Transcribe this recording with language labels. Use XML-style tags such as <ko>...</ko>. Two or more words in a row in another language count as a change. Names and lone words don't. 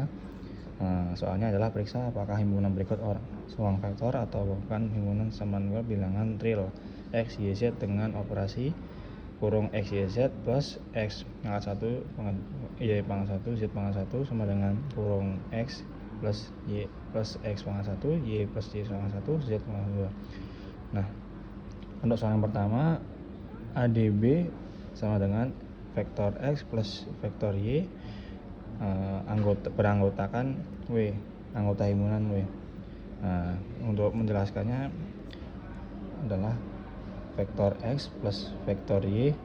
<id>Soalnya adalah periksa apakah himpunan berikut ruang vektor atau bukan himpunan samaran bilangan real x, y, z dengan operasi kurung x, y, z plus x pangkat 1, y pangkat 1, z pangkat 1 sama dengan kurung x plus y plus x pangkat 1, y plus y pangkat 1, z pangkat 2. Nah, untuk soal yang pertama, ADB sama dengan vektor x plus vektor y beranggotakan W, anggota himpunan W. Untuk menjelaskannya adalah vektor x plus vektor y.</id>